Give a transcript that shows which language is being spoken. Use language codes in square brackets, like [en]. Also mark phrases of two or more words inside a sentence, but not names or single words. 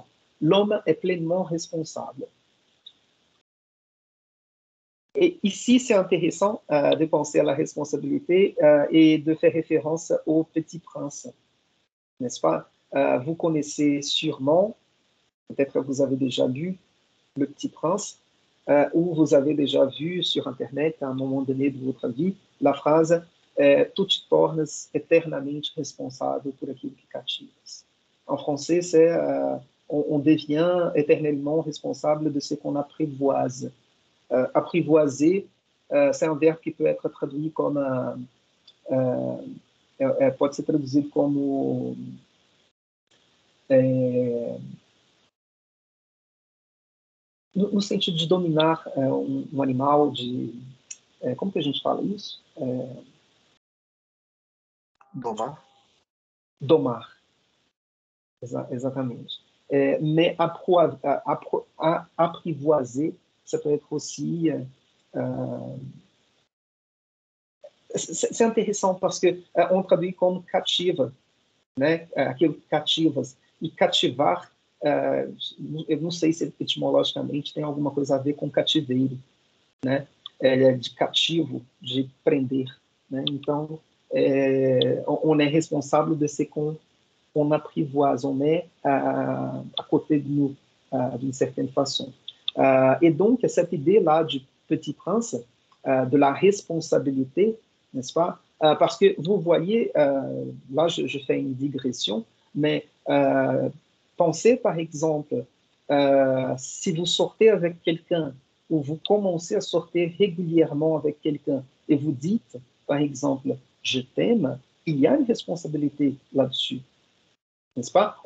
[fr] L'homme est pleinement responsable. Et ici, c'est intéressant de penser à la responsabilité et de faire référence au Petit Prince, n'est-ce pas? Vous connaissez sûrement, peut-être vous avez déjà lu Le Petit Prince, ou vous avez déjà vu sur Internet, à un moment donné de votre vie, la phrase [pt] tu te tornas eternamente responsável por aquilo que cativas. [fr] En français, c'est on devient éternellement responsable de ce qu'on apprivoise. Apprivoiser, c'est un verbe qui peut être traduit comme [pt] pode ser traduzido como no sentido de dominar um animal, como que a gente fala isso? Domar. Domar. Exatamente. [fr] Mais apprivoiser, ça peut être aussi... c'est intéressant parce qu'on traduit comme [pt] cativa, né? Aquilo cativas. E cativar, eu não sei se etimologicamente tem alguma coisa a ver com cativeiro, né? De cativo, de prender, né? Então, [fr] on est responsable de ce qu'on apprivoise, on est à côté de nous, d'une certaine façon. Et donc, cette idée-là du Petit Prince, de la responsabilité, n'est-ce pas? Parce que vous voyez, là, je fais une digression, mais pensez par exemple, si vous sortez avec quelqu'un ou vous commencez à sortir régulièrement avec quelqu'un et vous dites, par exemple, je t'aime, il y a une responsabilité là-dessus, n'est-ce pas?